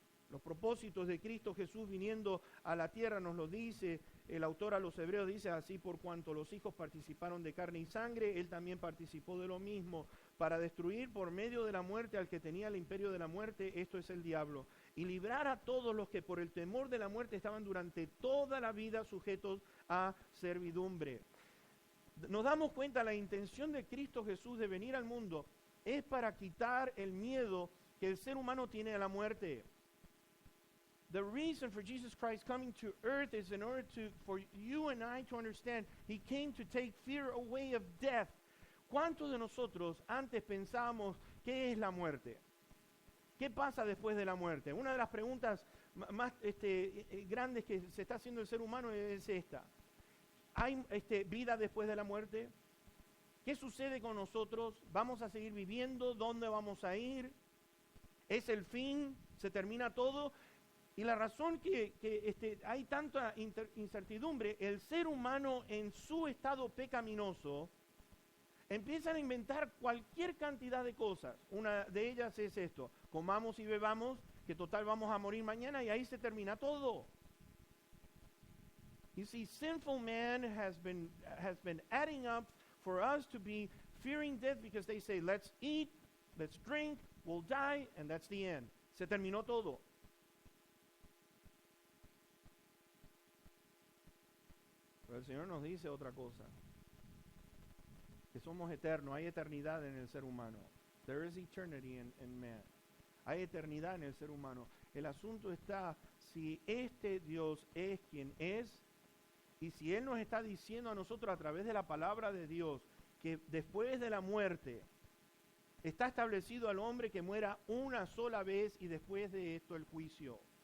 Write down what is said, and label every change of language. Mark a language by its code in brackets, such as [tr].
[es] Los propósitos de Cristo Jesús viniendo a la tierra nos lo dice el autor a los Hebreos, dice así: por cuanto los hijos participaron de carne y sangre, él también participó de lo mismo, para destruir por medio de la muerte al que tenía el imperio de la muerte, esto es el diablo, y librar a todos los que por el temor de la muerte estaban durante toda la vida sujetos a servidumbre. Nos damos cuenta, la intención de Cristo Jesús de venir al mundo es para quitar el miedo que el ser humano tiene a la muerte. [en] The reason for Jesus Christ coming to earth is in order for you and I to understand He came to take fear away of death. [es] ¿Cuántos de nosotros antes pensábamos qué es la muerte? ¿Qué pasa después de la muerte? Una de las preguntas más grandes que se está haciendo el ser humano es esta. ¿Hay vida después de la muerte? ¿Qué sucede con nosotros? ¿Vamos a seguir viviendo? ¿Dónde vamos a ir? ¿Es el fin? ¿Se termina todo? Y la razón que hay tanta incertidumbre, el ser humano en su estado pecaminoso empiezan a inventar cualquier cantidad de cosas. Una de ellas es esto: comamos y bebamos, que total vamos a morir mañana, y ahí se termina todo. [en] You see, sinful man has been adding up for us to be fearing death, because they say, let's eat, let's drink, we'll die, and that's the end. [es] Se terminó todo. Pero el Señor nos dice otra cosa: que somos eternos, hay eternidad en el ser humano. [en] There is eternity in man. [es] Hay eternidad en el ser humano. El asunto está si este Dios es quien es, y si Él nos está diciendo a nosotros a través de la palabra de Dios que después de la muerte está establecido al hombre que muera una sola vez y después de esto el juicio.